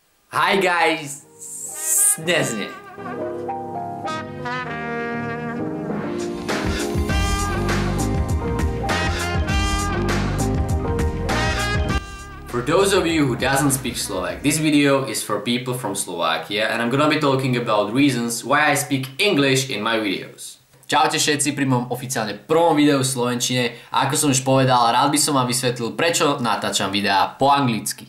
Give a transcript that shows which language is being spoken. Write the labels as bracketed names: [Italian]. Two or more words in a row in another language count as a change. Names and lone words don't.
[English] Hi guys, [Slovak] dnes nie. [English] For those of you who doesn't speak Slovak, this video is for people from Slovakia and I'm gonna be talking about reasons why I speak English in my videos. [Slovak] Čaute všetci pri mojom oficiálne prvom videu v slovenčine a ako som už povedal, rád by som vám vysvetlil, prečo natáčam videá po anglicky.